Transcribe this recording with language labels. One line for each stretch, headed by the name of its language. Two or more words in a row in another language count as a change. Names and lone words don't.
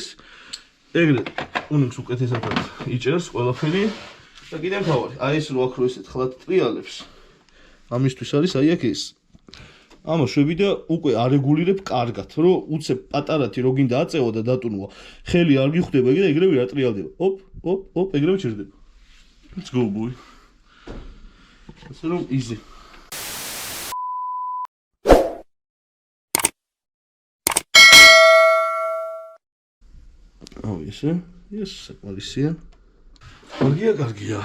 Georgian: ეგრე უნიქს უკეთესად იჭერს ყველაფერი და კიდევ თავი. აი ეს რო აქ რო ესეთ ხლად ტრიალებს. ამისთვის არის აი აქ ეს. ამას შვები და უკვე არეგულირებ კარგად, რომ უცებ პატარათი რო გინდა აწევა და დატუნვა. ხელი არ გიხვდება და ეგრევე არ ტრიალდება. ოპ, ეგრევე ჩერდება.
English: Let's go boy.
Georgian: ასე რომ easy. ესე, ეს საკმარისია. კარგია.